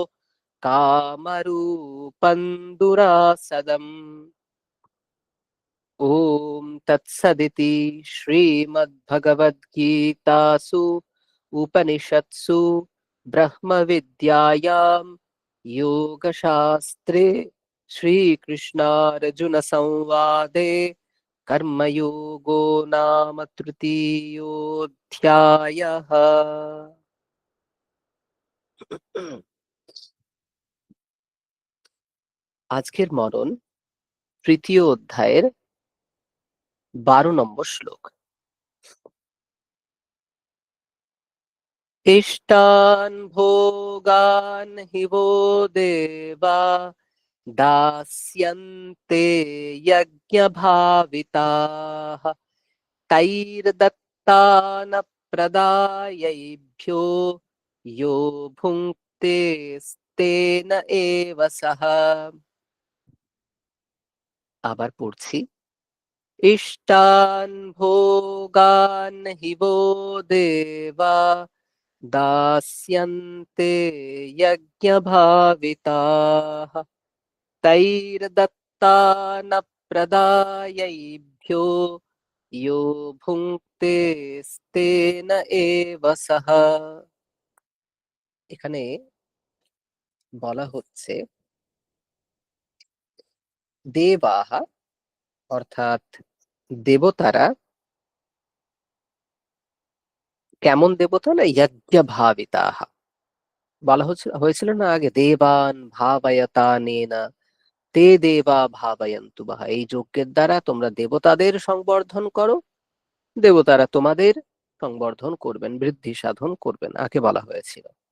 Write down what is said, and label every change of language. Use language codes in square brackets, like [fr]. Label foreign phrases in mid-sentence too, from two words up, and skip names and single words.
[sa] कामरूपं दुरासदम् ॐ तत्सदिति श्रीमद्भगवद्गीतासु उपनिषत्सु ब्रह्मविद्यायां योगशास्त्रे श्रीकृष्णार्जुनसंवादे कर्मयोगो नाम तृतीयोऽध्यायः। [bn] আজকের মরণ তৃতীয় অধ্যায়ের 12 নম্বর শ্লোক। [sa] इष्टान् भोगान् हि वो देवा दास्यन्ते यज्ञभाविताः तैर्दत्तानप्रदायैभ्यो यो भुङ्क्तेस्तेन एव सः। [bn] আবার পড়ছি, [sa] इष्टान् भोगान् हि वो देवा दास्यन्ते यज्ञभाविताः तैर्दत्तानप्रदायैभ्यो यो भुङ्क्तेस्तेन एव सः। [bn] এখানে বলা হচ্ছে দেবাহা অর্থাৎ দেবতারা কেমন দেবতা না যজ্ঞভাবিতাহা বলা হয়েছিল না আগে, [sa] দেবান ভাবয়তানেনা তে দেবা ভাবয়ন্তু বাহা, [bn] এই যজ্ঞের দ্বারা তোমরা দেবতাদের সংবর্ধন করো, দেবতারা তোমাদের সংবর্ধন করবেন, বৃদ্ধি সাধন করবেন, আগে বলা হয়েছিল।